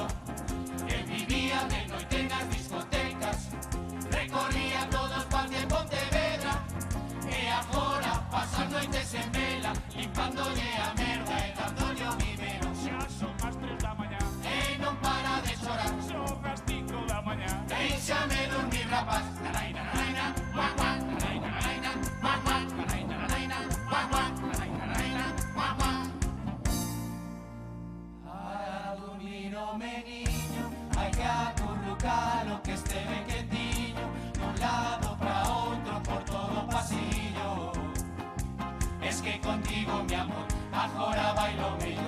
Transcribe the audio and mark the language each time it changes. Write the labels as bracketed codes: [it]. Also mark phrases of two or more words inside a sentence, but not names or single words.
[gl] Que vivía de noite nas discotecas, recorría todos pas de Pontevedra, e agora pasan noites en vela, limpándolle a merda e dándolle o vivero. Xa son as 3 da mañá, E non para de chorar, son as 5 da mañá. Déixame dormir, rapaz. Naraina, naraina, guan, guan. Naraina, naraina, guan, guan. Naraina, naraina, guan, guan. Naraina, naraina, guan, guan. Para dormir o meniño hai que acurrucalo que este ben quentiño, dun lado pra outro por todo o pasillo. [es] Es que contigo, mi amor, [gl] agora bailo mellor.